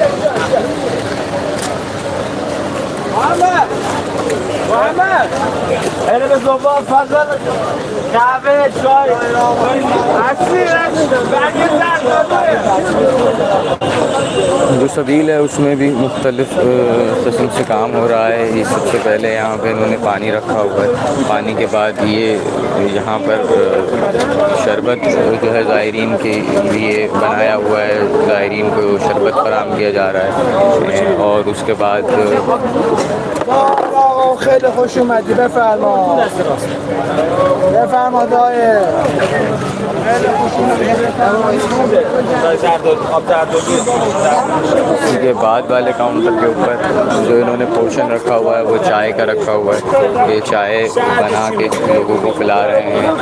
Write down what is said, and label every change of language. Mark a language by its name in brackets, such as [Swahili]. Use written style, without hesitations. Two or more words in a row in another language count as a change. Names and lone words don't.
[Urdu] جو سبیل ہے اس میں بھی مختلف قسم سے کام ہو رہا ہے۔ یہ سب سے پہلے یہاں پہ انہوں نے پانی رکھا ہوا ہے، پانی کے بعد یہ یہاں پر شربت جو ہے زائرین کے لیے بنایا ہوا ہے، زائرین کو شربت فراہم کیا جا رہا ہے، اور اس کے بعد [Persian] خیلی خوش اومدی، بفرما بفرما دایه خیلی خوش [Urdu] اسی کے بعد والے کاؤنٹر کے اوپر جو انہوں نے پورشن رکھا ہوا ہے وہ چائے کا رکھا ہوا ہے، یہ چائے بنا کے لوگوں کو پلا رہے ہیں۔